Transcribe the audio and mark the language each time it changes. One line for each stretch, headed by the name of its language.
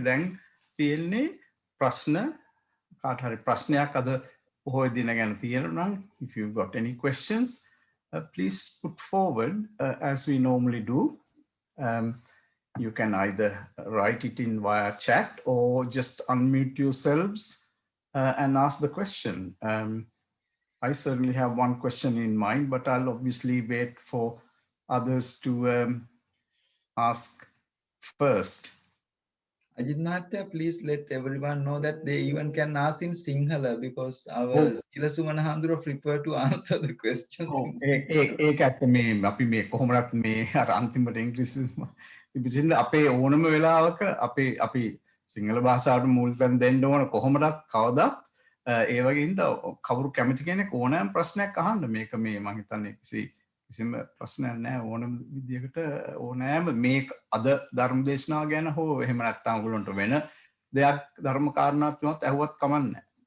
Sinhala: දැන් තියෙන්නේ ප්‍රශ්න, කාට හරි ප්‍රශ්නයක් අද පොහොය දින ගැන තියෙනවා නම්,
English: if you've got any questions, please put forward as we normally do. You can either write it in via chat or just unmute yourselves and ask the question. I certainly have one question in mind, but I'll obviously wait for others to ask first. Ajit Mahathya, please let everyone know that they even can ask in Sinhala, because our Sila Sumana Handura prefer to answer the questions.
Sinhala: ඒක ඇත්ත මේ අපි මේ කොහොමවත් මේ අර අන්තිමට ඉංග්‍රීසි ඉතින් අපේ ඕනම වෙලාවක අපි සිංහල භාෂාවට මූලිකව දෙන්න ඕන කොහොමවත් කවදාත් ඒ වගේ හින්දා කවුරු කැමති කෙනෙක් ඕනෑම ප්‍රශ්නයක් අහන්න. මේක මේ මම හිතන්නේ කිසිම ප්‍රශ්නයක් නැහැ. ඕනම විදියකට ඕනෑම මේ අද ධර්ම දේශනාව ගැන හෝ එහෙම නැත්නම් ඔයගොල්ලන්ට වෙන දෙයක් ධර්ම කාරණාවක් තුනත් ඇහුවත් කමක් නැහැ.